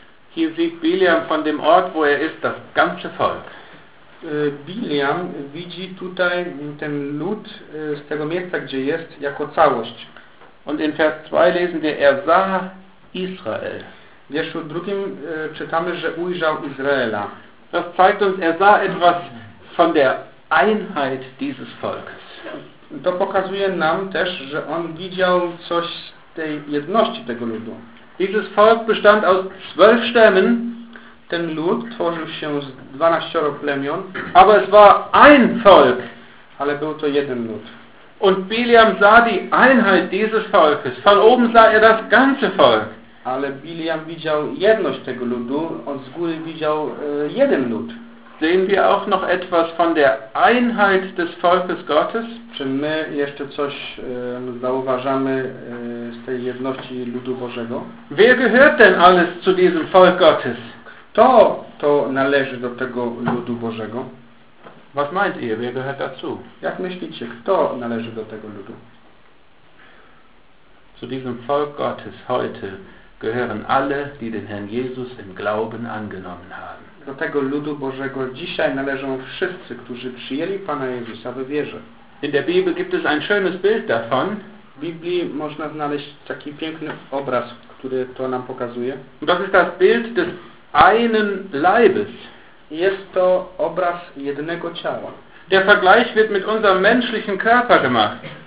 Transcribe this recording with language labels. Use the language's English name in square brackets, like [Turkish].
[German] Hier sieht Biliam von dem Ort, wo er ist, das ganze Volk. [Polish] Biliam widzi tutaj ten lud z tego miejsca, gdzie jest, jako całość. [German] Und in Vers 2 lesen wir, er sah Israel. [Polish] W wierszu drugim czytamy, że ujrzał Izraela. [German] Das zeigt uns, er sah etwas von der Einheit dieses Volkes. [Polish] To pokazuje nam też, że on widział coś z tej jedności tego ludu. [German] Dieses Volk bestand aus 12 Stämmen. [Polish] Ten lud tworzył się z 12 plemion. [German] Aber es war ein Volk. [Polish] Ale był to jeden lud. [German] Und Biliam sah die Einheit dieses Volkes. Von oben sah er das ganze Volk. [Polish] Ale Biliam widział jedność tego ludu, on z góry widział jeden lud. [German] Sehen wir auch noch etwas von der Einheit des Volkes Gottes? [Polish] Czy my jeszcze coś zauważamy z tej jedności ludu Bożego? [German] Wer gehört denn alles zu diesem Volk Gottes? [Polish] Kto to należy do tego ludu Bożego? [German] Was meint ihr, wer gehört dazu? [Polish] Jak myślicie, kto należy do tego ludu? [German] Zu diesem Volk Gottes heute gehören alle, die den Herrn Jesus im Glauben angenommen haben. [Polish] Do tego ludu Bożego dzisiaj należą wszyscy, którzy przyjęli Pana Jezusa we wierze. [German] In der Bibel gibt es ein schönes Bild davon. [Polish] W Biblii można znaleźć taki piękny obraz, który to nam pokazuje. [German] Das ist das Bild des einen Leibes. [Polish] Jest to obraz jednego ciała. [German] Der Vergleich wird mit unserem menschlichen Körper gemacht.